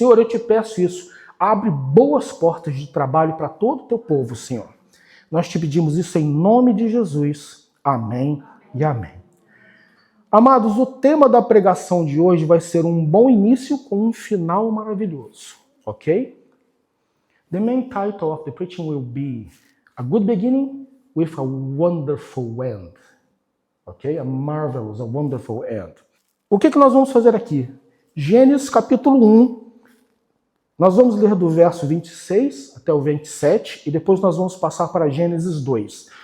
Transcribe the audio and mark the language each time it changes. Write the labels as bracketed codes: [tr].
[pt] Senhor, eu te peço isso. Abre boas portas de trabalho para todo o Teu povo, Senhor. Nós te pedimos isso em nome de Jesus. Amém e amém. Amados, o tema da pregação de hoje vai ser um bom início com um final maravilhoso, ok? [en] The main title of the preaching will be A Good Beginning with a Wonderful End. Ok? A marvelous, a wonderful end. [pt] O que nós vamos fazer aqui? Gênesis capítulo 1. Nós vamos ler do verso 26 até o 27 e depois nós vamos passar para Gênesis 2.